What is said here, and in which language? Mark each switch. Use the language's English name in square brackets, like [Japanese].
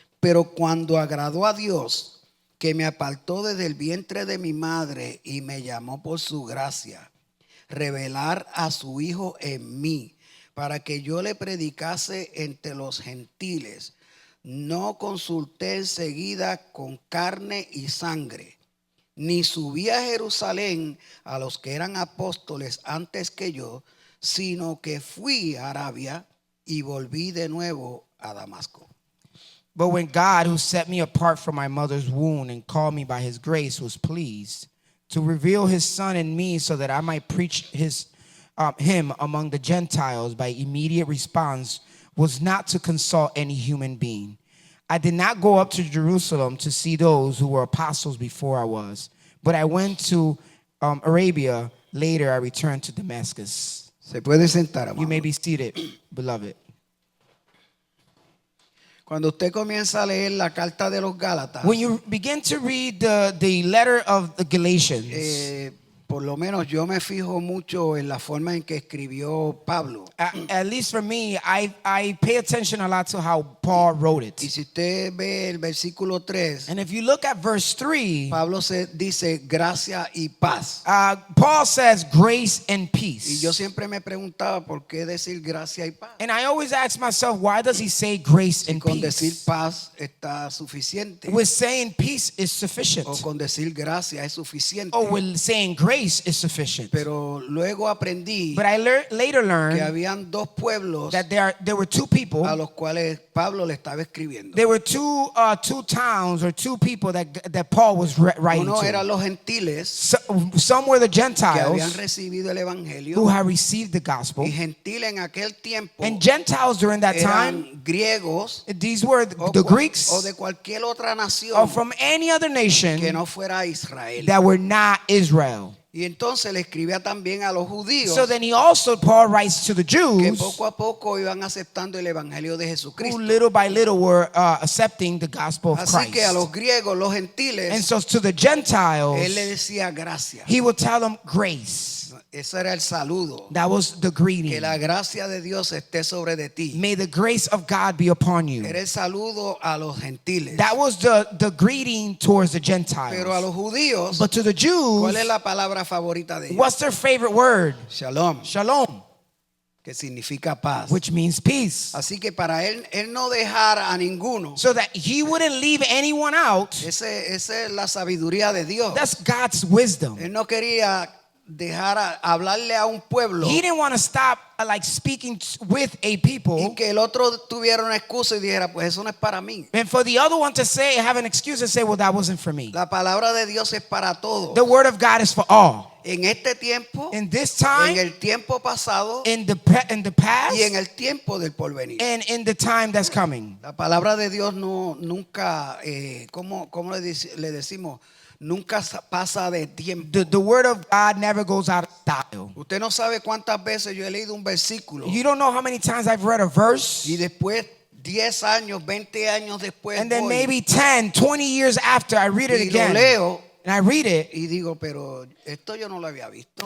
[Spanish] Pero cuando agradó a Dios, que me apartó desde el vientre de mi madre y me llamó por su gracia, revelar a su Hijo en mí, para que yo le predicase entre los gentiles, no consulté enseguida con carne y sangre, ni subí a Jerusalén a los que eran apóstoles antes que yo, sino que fui a Arabia y volví de nuevo a Damasco. [English] But when God, who set me apart from my mother's womb and called me by his grace, was pleased to reveal his son in me so that I might preach him among the Gentiles, by immediate response was not to consult any human being. I did not go up to Jerusalem to see those who were apostles before I was, but I went to Arabia. Later I returned to Damascus. [Spanish] Se puede sentar, amado. [English] You may be seated, beloved. [Spanish] Cuando usted comienza a leer la carta de los Gálatas, [English] When you begin to read the letter of the Galatians, [Spanish] por lo menos yo me fijo mucho en la forma en que escribió Pablo. [English] at least for me, I pay attention a lot to how Paul wrote [Spanish] Y [English] it. [Spanish] si usted ve el versículo 3, [English] And if you look at verse 3, [Spanish] Pablo dice gracia y paz. [English] Paul says grace and [Spanish] Y [English] peace. [Spanish] yo siempre me preguntaba por qué decir gracia y paz. [English] And I always ask myself, why does he say grace [Spanish] Y [English] and [Spanish] con decir [English] peace? [Spanish] paz está suficiente. [English] With saying peace is sufficient. [Spanish] O con decir gracia es suficiente. [English] Or with saying grace grace is sufficient. [Spanish] Pero luego aprendí [English] But I later [Spanish] que [English] learned [Spanish] habían dos pueblos [English] that there were two people. [Spanish] a los cuales Pablo le estaba escribiendo. [English] There were two towns or two people that Paul was writing [Spanish] Uno [English] to. [Spanish] eran los gentiles [English] Some were the [Spanish] que habían [English] Gentiles [Spanish] recibido el [English] who [Spanish] evangelio, [English] had received the gospel. [Spanish] y gentiles en aquel tiempo [English] And Gentiles during that time, [Spanish] eran griegos [English] these were [Spanish] o, [English] the [Spanish] o [English] Greeks [Spanish] de cualquier otra [English] or [Spanish] nación [English] from any other nation [Spanish] que no fuera Israel. [English] that were not Israel. [Spanish] Y entonces le escribía también a los judíos [English] So then Paul writes to the [Spanish] que [English] Jews [Spanish] poco a poco iban aceptando el evangelio de [English] who [Spanish] Jesucristo. [English] little by little were accepting the gospel of [Spanish] Así que a los [English] Christ. [Spanish] griegos, los [English] And [Spanish] gentiles, [English] so to the [Spanish] él le [English] Gentiles, [Spanish] decía gracias. [English] he would tell them grace. [Spanish] Ese era el saludo. [English] That was the [Spanish] Que [English] greeting. [Spanish] la gracia de Dios esté sobre de ti. [English] May the grace of God be upon you. [Spanish] Era el saludo a los gentiles. [English] That was the greeting towards the [Spanish] Pero a [English] Gentiles. [Spanish] los judíos, [English] But to the Jews, [Spanish] ¿cuál es la palabra favorita de ellos? [English] what's their favorite word? [Hebrew] Shalom, Shalom, [Spanish] que significa paz. [English] which means peace. [Spanish] Así que para él no dejar a ninguno, [English] So that he wouldn't leave anyone out. [Spanish] esa es la sabiduría de Dios. [English] That's God's wisdom. [Spanish] Él no quería dejar hablarle a un pueblo [English] He didn't want to stop like speaking with a people [Spanish] y que el otro tuviera una excusa y dijera, pues eso no es para mí. [English] and for the other one to say, have an excuse and say, well, that wasn't for me. [Spanish] La palabra de Dios es para todos. [English] The word of God is for all. [Spanish] En este tiempo, [English] In this [Spanish] en [English] time, [Spanish] el tiempo pasado [English] in the past, [Spanish] y en el tiempo del porvenir. [English] and in the time that's coming. [Spanish] La palabra de Dios nunca, ¿cómo le decimos? Nunca pasa de tiempo. [English] The word of God never goes out of style. [Spanish] Usted no sabe cuántas veces yo he leído un versículo [English] You don't know how many times I've read a verse, [Spanish] y después 10 años, 20 años después [English] and then [Spanish] voy [English] maybe 10, 20 years after I read it [Spanish] y lo [English] again, [Spanish] leo [English] and I read it, [Spanish] y digo, pero esto yo no lo había visto.